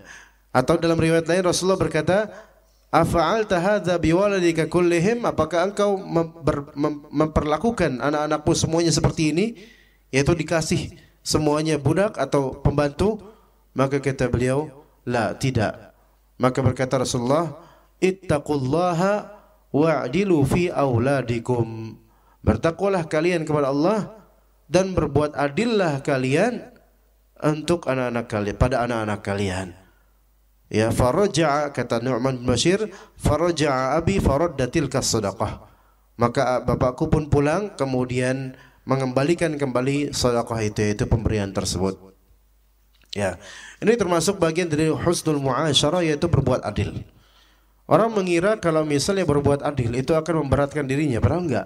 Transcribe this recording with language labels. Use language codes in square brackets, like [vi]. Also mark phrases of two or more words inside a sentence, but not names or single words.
[id] Atau dalam riwayat lain Rasulullah berkata, [ar] أفعلت هذا بولدك كلهم, [id] apakah engkau memperlakukan anak-anakmu semuanya seperti ini, yaitu dikasih semuanya budak atau pembantu? Maka kata beliau, la, tidak. Maka berkata Rasulullah, [ar] اتقوا الله واعدلوا في أولادكم, [id] bertakwalah kalian kepada Allah dan berbuat adillah kalian untuk anak-anak kalian, pada anak-anak kalian. [ar] Ya, faraja'a, kata Nu'man bin Bashir, فرجع أبي فردت الصدقة, [id] maka bapakku pun pulang kemudian mengembalikan kembali sedekah itu pemberian tersebut. Ya, ini termasuk bagian dari [ar] حسن المعاشرة, [id] yaitu berbuat adil. Orang mengira kalau misalnya berbuat adil itu akan memberatkan dirinya, padahal enggak.